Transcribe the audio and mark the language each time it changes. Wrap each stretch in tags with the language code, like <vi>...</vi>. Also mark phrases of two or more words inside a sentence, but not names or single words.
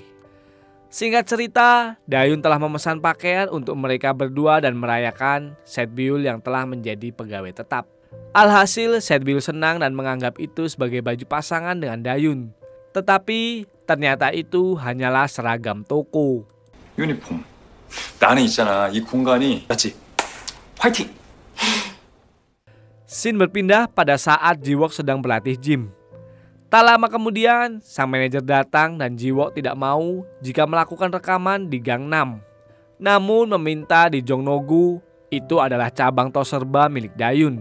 <id>Singkat cerita, Dayun telah memesan pakaian untuk mereka berdua dan merayakan Setbiul yang telah menjadi pegawai tetap. Alhasil Setbiul senang dan menganggap itu sebagai baju pasangan dengan Dayun. Tetapi ternyata itu hanyalah seragam toko.</id> <ko>유니폼. 나는 있잖아. 이 공간이 맞지? 화이팅!</ko> <id>Scene berpindah pada saat Jiwook sedang berlatih gym. Tak lama kemudian, sang manajer datang dan Jiwook tidak mau jika melakukan rekaman di Gangnam. Namun meminta di Jongnogu, itu adalah cabang tos serba milik Dayun.</id>